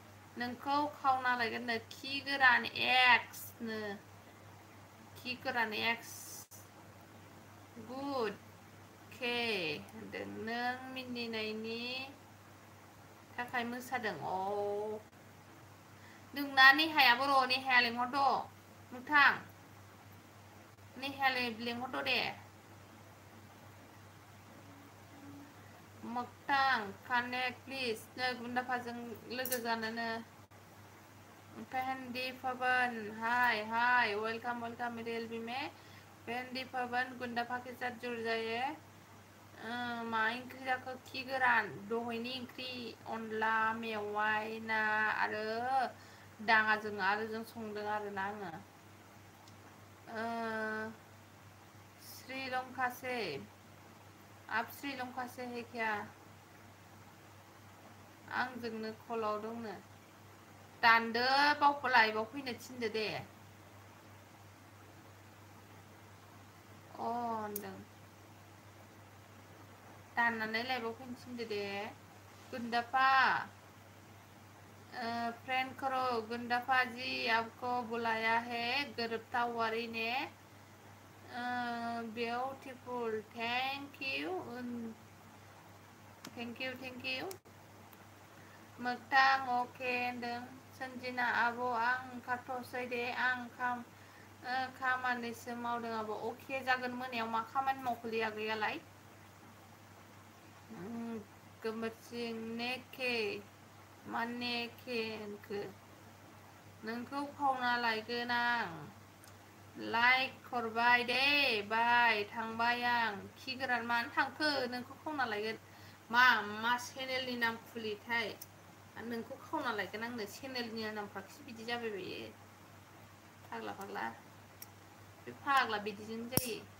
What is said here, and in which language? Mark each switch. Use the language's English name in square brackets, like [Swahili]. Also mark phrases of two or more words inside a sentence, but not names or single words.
[Bodo] नोंखौ खावना लायगोननो खि गोरान एक्सनो खि गोरान एक्स गुड के होनदों नों मिनिनायनि थाखाय मोसादों नोंना नेहायाबो र' नेहाया लेंहरद' नोंथां नेहाया लेंहरद' दे मोगथां कानेक्ट प्लिज नै गुन्दाफाजों लोगो जानोनो पेहेंडी पवन [Hindi] हाय वेलकम रियल भी में पेहेंडी पवन गुन्दाफा के साथ जुड़ जाइए [Bodo] मा ओंख्रि जाखो खि गोरान दहायनि ओंख्रि अनला मेवाइ ना आरो दाङाजों आरो जों संदों आरोना आङो [Hindi] श्रीलंका से आप श्रीलंका से है क्या [Bodo] आंजोंनो कलाव दंनो दानदो बावखौ लाइभआव फैनो थिनदो दे होनदों दाननानै लाइभआव फैनो थिनदो दे [Hindi] गुन्दाफा फ्रेंड करो गुंडाफा जी आपको बुलाया है गिरफ्तारी ने [English] beautiful thank you [Bodo] मोगथां अके होनदों संजिना आब' आं ओंखारथ'सै दे आं खामानिसो मावदों आब' अके जागोन मोनायाव मा खामानि मावखोलै आगैयालाय गोमोरसिं नेके माने के होनखो नोंखौ खावना लायगोन आं लाइक हरबाय दे बाय थांबाय आं खि गोरान मानो थांखो नोंखौ खावना लायगोन मा चेनेलनि नाम खुलिथाय नोंखौ खावना लायगोन आंनो चेनेलनि नामफ्राखि बिदि जाबाय बायो फाग्ला बे फाग्ला बिदिजों जायो